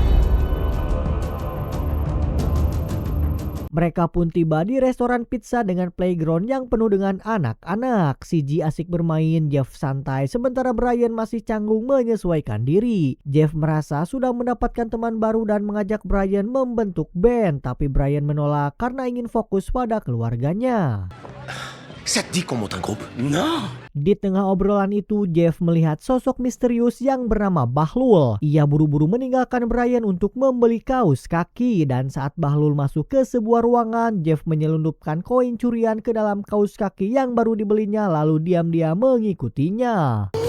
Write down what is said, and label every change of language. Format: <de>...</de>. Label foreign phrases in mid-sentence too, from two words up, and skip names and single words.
<id>Mereka pun tiba di restoran pizza dengan playground yang penuh dengan anak-anak. CG asik bermain, Jeff santai, sementara Brian masih canggung menyesuaikan diri. Jeff merasa sudah mendapatkan teman baru dan mengajak Brian membentuk band, tapi Brian menolak karena ingin fokus pada keluarganya.</id> <fr>Ça te dit qu'on monte un groupe? Non.</fr> <id>Di tengah obrolan itu, Jeff melihat sosok misterius yang bernama Bahlul. Ia buru-buru meninggalkan Brian untuk membeli kaus kaki dan saat Bahlul masuk ke sebuah ruangan, Jeff menyelundupkan koin curian ke dalam kaus kaki yang baru dibelinya lalu diam-diam mengikutinya.</id>